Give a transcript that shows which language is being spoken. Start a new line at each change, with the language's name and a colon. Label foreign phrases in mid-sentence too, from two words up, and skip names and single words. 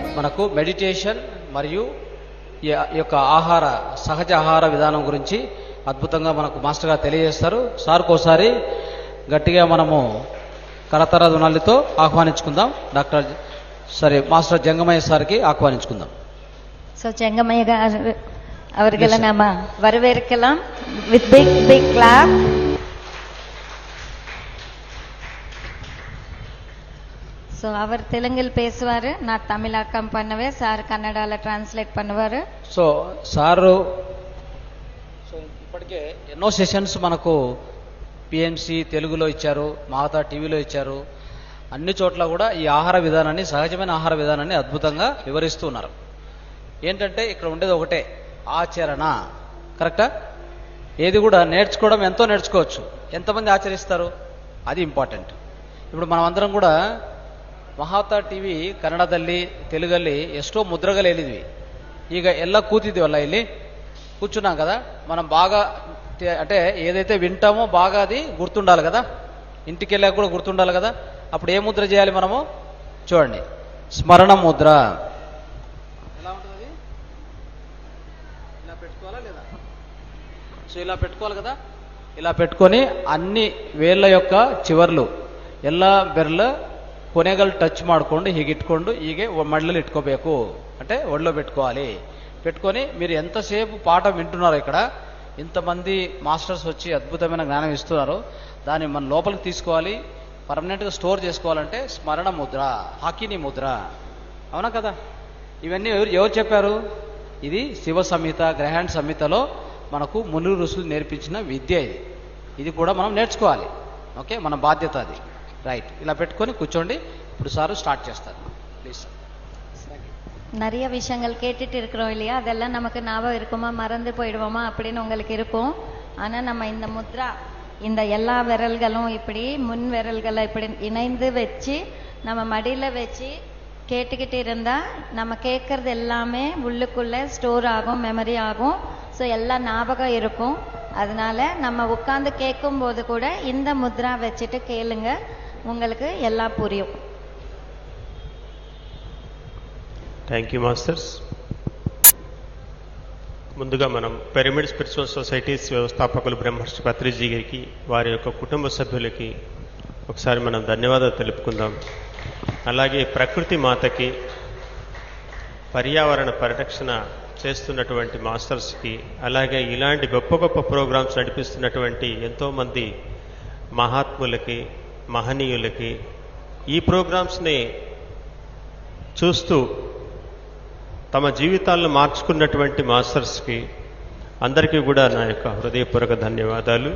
Telugu: మనకు మెడిటేషన్ మరియు ఈ యొక్క ఆహార సహజ ఆహార విధానం గురించి అద్భుతంగా మనకు మాస్టర్ గారు తెలియజేస్తారు. సార్కు ఒకసారి గట్టిగా మనము కరతర ధ్వనులతో ఆహ్వానించుకుందాం. మాస్టర్ జంగమయ్య సార్కి ఆహ్వానించుకుందాం.
Tamil: సో జంగమయ్య గారు அவர்களை நாம வரவேற்கலாம்
English: with big clap.
Tamil: సో அவர் தெலுங்கில் பேசுவாரு, நான் தமிழாக்கம் பண்ணுவேன், சார்
Telugu: కన్నడలో ట్రాన్స్లేట్
Tamil: பண்ணுவாరు.
Telugu: సో సారు ఇప్పటికే ఎన్నో సెషన్స్ మనకు పిఎంసి తెలుగులో ఇచ్చారు, మాతా టీవీలో ఇచ్చారు. అన్ని చోట్ల కూడా ఈ ఆహార విధానాన్ని, సహజమైన ఆహార విధానాన్ని అద్భుతంగా వివరిస్తూ ఉన్నారు. ఏంటంటే ఇక్కడ ఉండేది ఒకటే, ఆచరణ. కరెక్టా? ఏది కూడా నేర్చుకోవడం ఎంతో నేర్చుకోవచ్చు, ఎంతమంది ఆచరిస్తారు అది ఇంపార్టెంట్. ఇప్పుడు మనం అందరం కూడా
Kannada: ಮಹಾತಾ ಟಿವಿ ಕನ್ನಡದಲ್ಲಿ తెలుగಲ್ಲಿ ಎಷ್ಟೋ ಮುದ್ರಗಳು ಹೇಳಿದ್ವಿ. ಈಗ ಎಲ್ಲ ಕೂತಿದ್ದೀವಲ್ಲ, ಇಲ್ಲಿ
Telugu: కూర్చున్నాం కదా, మనం బాగా అంటే ఏదైతే వింటామో బాగా అది గుర్తుండాలి కదా, ఇంటికి వెళ్ళాక కూడా గుర్తుండాలి కదా. అప్పుడు ఏ ముద్ర చేయాలి మనము? చూడండి, స్మరణ ముద్ర. ఎలా ఉంటుంది? ఇలా పెట్టుకోవాలా లేదా? సో ఇలా పెట్టుకోవాలి కదా. ఇలా పెట్టుకొని అన్ని వేళ్ళ యొక్క చివర్లు
Kannada: ಎಲ್ಲ ಬೆರಳು ಕೊನೆಗಳು ಟಚ್ ಮಾಡಿಕೊಂಡು ಹೀಗೆ ಇಟ್ಕೊಂಡು ಹೀಗೆ ಮಡ್ಲಲ್ಲಿ ಇಟ್ಕೋಬೇಕು.
Telugu: అంటే ఒళ్ళో పెట్టుకోవాలి. పెట్టుకొని మీరు ఎంతసేపు పాఠం వింటున్నారో, ఇక్కడ ఇంతమంది మాస్టర్స్ వచ్చి అద్భుతమైన జ్ఞానం ఇస్తున్నారు, దాన్ని మన లోపలికి తీసుకోవాలి, పర్మనెంట్గా స్టోర్ చేసుకోవాలంటే స్మరణ ముద్ర, హాకిని ముద్ర. అవునా కదా? ఇవన్నీ ఎవరు చెప్పారు? ఇది శివ సంహిత, గ్రహాండ్ సంహితలో మనకు ముని ఋషులు నేర్పించిన విద్య. ఇది కూడా మనం నేర్చుకోవాలి. ఓకే, మన బాధ్యత అది. రైట్, ఇలా పెట్టుకొని కూర్చోండి. ఇప్పుడు సారు స్టార్ట్ చేస్తారు. ప్లీజ్.
Tamil: நிறைய விஷயங்கள் கேட்டுட்டு இருக்கிறோம் இல்லையா, அதெல்லாம் நமக்கு ஞாபகம் இருக்குமா, மறந்து போயிடுவோமா அப்படின்னு உங்களுக்கு இருக்கும். ஆனால் நம்ம இந்த முத்ரா, இந்த எல்லா விரல்களும் இப்படி முன் விரல்களை இப்படி இணைந்து வச்சு நம்ம மடியில் வச்சு கேட்டுக்கிட்டு இருந்தால் நம்ம கேட்கறது எல்லாமே உள்ளுக்குள்ளே ஸ்டோர் ஆகும், மெமரி ஆகும். ஸோ எல்லாம் ஞாபகம் இருக்கும். அதனால நம்ம உட்காந்து கேட்கும்போது கூட இந்த முத்ரா வச்சுட்டு கேளுங்க, உங்களுக்கு எல்லாம் புரியும்.
English: Thank you masters.
Telugu: ముందుగా మనం పిరమిడ్ స్పిరిచువల్ సొసైటీస్ వ్యవస్థాపకులు బ్రహ్మర్షి పత్రిజీ గారికి, వారి యొక్క కుటుంబ సభ్యులకి ఒకసారి మనం ధన్యవాదాలు తెలుపుకుందాం. అలాగే ప్రకృతి మాతకి, పర్యావరణ పరిరక్షణ చేస్తున్నటువంటి మాస్టర్స్కి, అలాగే ఇలాంటి గొప్ప గొప్ప ప్రోగ్రామ్స్ నడిపిస్తున్నటువంటి ఎంతోమంది మహాత్ములకి, మహనీయులకి, ఈ ప్రోగ్రామ్స్ని చూస్తూ తమ జీవితాలను మార్చుకున్నటువంటి మాస్టర్స్కి అందరికీ కూడా నా యొక్క హృదయపూర్వక ధన్యవాదాలు.